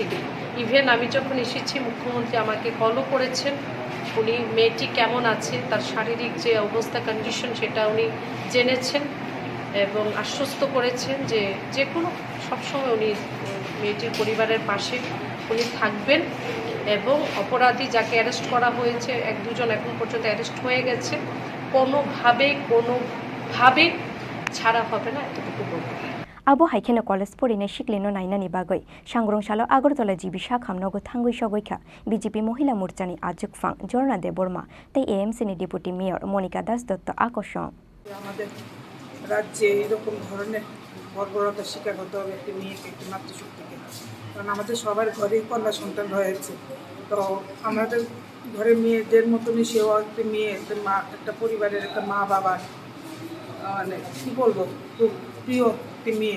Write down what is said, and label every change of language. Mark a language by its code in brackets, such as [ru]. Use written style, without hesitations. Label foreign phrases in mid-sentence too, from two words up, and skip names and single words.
[bn] ইভেন আমি যখন এসেছি, মুখ্যমন্ত্রী আমাকে কলও করেছেন, উনি মেয়েটি কেমন আছে, তার শারীরিক যে অবস্থা, কন্ডিশন, সেটা উনি জেনেছেন এবং আশ্বস্ত করেছেন যে যে কোনো সবসময় উনি মেয়েটির পরিবারের পাশে উনি থাকবেন। এবং অপরাধী যাকে অ্যারেস্ট করা হয়েছে, 1-2 এখন পর্যন্ত অ্যারেস্ট হয়ে গেছে, কোনোভাবে ছাড়া হবে না, এতটুকু বলবো। [trp] Abo haikeno college porine shiklino nainani bagoi sangrongshalo Agartala jibi shakham nogo thangoi shogoika BJP মহিলা মোর্চানি আজক ফাং জর্না দেববর্মা তাই এএমসি নি [en] deputy mayor [trp] মনিকা দাস দত্ত আকর্ষণ। [bn] আমাদের রাজ্যে এরকম ধরনের বর্বরতার শিকার হতে হবে একটি মেয়েকে, একটি মাতৃশক্তিকে, কারণ আমাদের সবার ঘরেই কন্যা সন্তান রয়েছে। তো আমাদের ঘরে মেয়েদের মতনই সেও একটি মেয়ে, একটা পরিবারের একটা মা বাবার মানে কী বলবো, খুব প্রিয় একটি মেয়ে।